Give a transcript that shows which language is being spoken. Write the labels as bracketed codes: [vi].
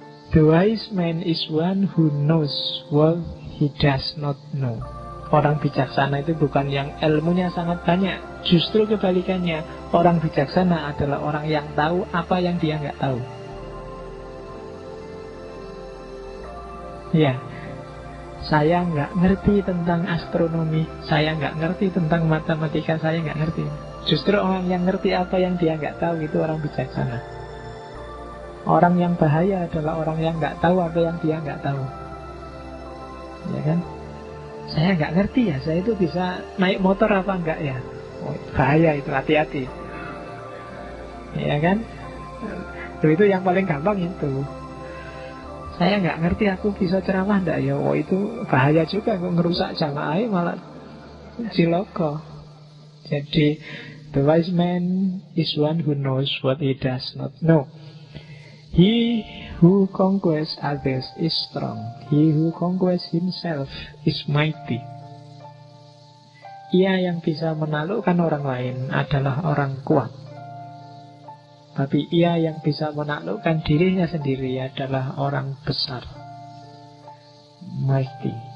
[en] The wise man is one who knows what he does not know. [id] Orang bijaksana itu bukan yang ilmunya sangat banyak. Justru kebalikannya. Orang bijaksana adalah orang yang tahu apa yang dia nggak tahu. Ya, saya nggak ngerti tentang astronomi, saya nggak ngerti tentang matematika, saya nggak ngerti. Justru orang yang ngerti apa yang dia nggak tahu itu orang bijaksana. Orang yang bahaya adalah orang yang nggak tahu apa yang dia nggak tahu. Ya kan? Saya nggak ngerti ya, saya itu bisa naik motor apa enggak ya? Oh, bahaya itu, hati-hati. Ya kan? Itu yang paling gampang itu. Saya nggak ngerti aku bisa ceramah enggak ya? Oh itu bahaya juga, kok ngerusak jamaah malah ciloko. Jadi [en] the wise man is one who knows what he does not know. He who conquers others is strong. He who conquers himself is mighty. [id] Ia yang bisa menaklukkan orang lain adalah orang kuat. Tapi ia yang bisa menaklukkan dirinya sendiri adalah orang besar. Mighty.